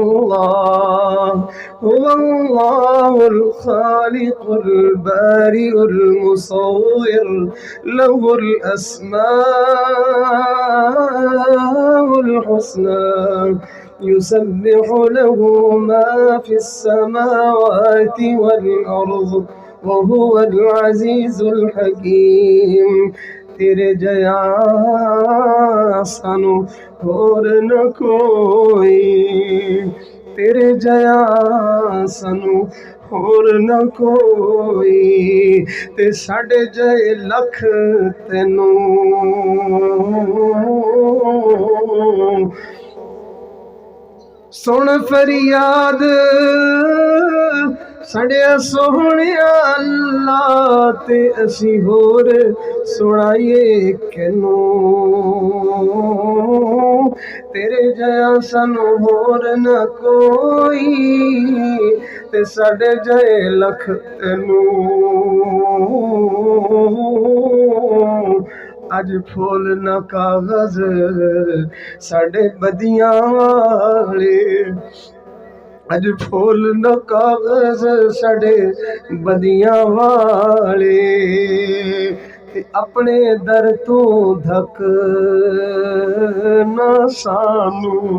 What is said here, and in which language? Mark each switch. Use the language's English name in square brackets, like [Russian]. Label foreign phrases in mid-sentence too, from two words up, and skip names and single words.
[Arabic] الله الخالق البارئ المصور له الأسماء الحسنى يسبح له ما في السماوات والأرض وهو العزيز الحكيم [Punjabi] تیرے جیا سانو ہور نہ کوئی، تیرے جیا سانو ہور نہ کوئی، تے ساڈے جے لکھ تینوں سن فریاد سڑیا سونیا اللہ، تے اسی ہور سنائیے کینوں، تیرے جیا سانو ہور نہ کوئی، تے ساڈے جے لکھ تینوں، اج پھول نہ کاغذ ساڈے بدیاں والے، اج پھول نہ کاغذ ساڈے بدیاں والے، تے اپنے در تو دھک نہ سانو،